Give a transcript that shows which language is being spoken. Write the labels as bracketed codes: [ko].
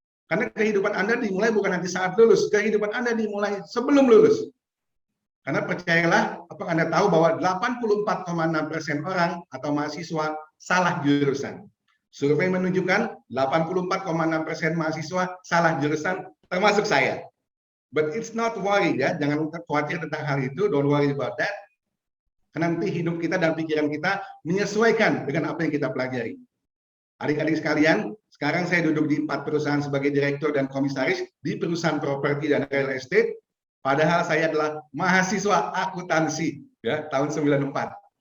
[id] Karena kehidupan Anda dimulai bukan nanti saat lulus, kehidupan Anda dimulai sebelum lulus. Karena percayalah, apakah Anda tahu bahwa 84,6% orang atau mahasiswa salah jurusan. Survei menunjukkan 84,6% mahasiswa salah jurusan, termasuk saya. [en] But it's not worry ya, [id] jangan khawatir tentang hal itu, [en] don't worry about that. [id] Karena nanti hidup kita dan pikiran kita menyesuaikan dengan apa yang kita pelajari. Adik-adik sekalian, sekarang saya duduk di 4 perusahaan sebagai direktur dan komisaris di perusahaan properti dan real estate, padahal saya adalah mahasiswa akuntansi ya tahun 94.